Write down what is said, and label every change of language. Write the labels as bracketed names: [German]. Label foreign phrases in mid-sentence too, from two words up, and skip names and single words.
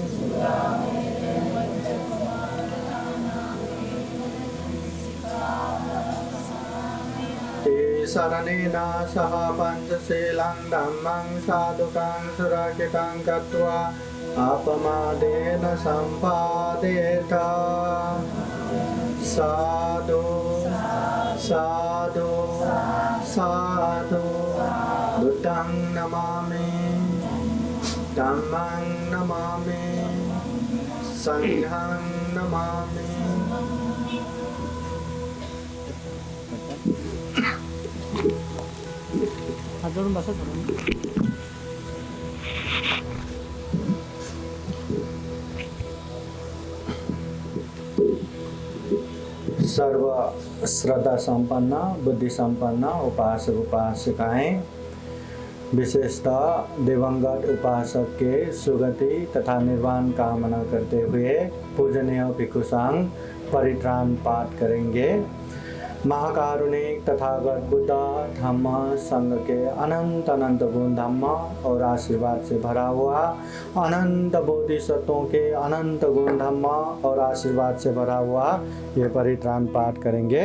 [Pali] शरणेन सह पञ्चशीलं धम्मं साधुकं सुरक्षितं कृत्वा अपमादेन सम्पादेत साधु साधु साधु बुद्धं नमामि धम्मं नमामि संघं नमामि। [Marathi] हातजोडून बसा थोडं। [Hindi] सर्व श्रद्धा संपन्न बुद्धि संपन्न उपासक उपासिकाएं, विशेषतः दिवंगत उपासक के सुगति तथा निर्वाण कामना करते हुए पूजनीय भिक्षु संघ परित्राण पाठ करेंगे। महाकारुणिक तथागत बुद्ध धम्म संघ के अनंत अनंत गुण धम्म और आशीर्वाद से भरा हुआ, अनंत बोधिसत्वों के अनंत गुण धम्म और आशीर्वाद से भरा हुआ ये परित्राण पाठ करेंगे।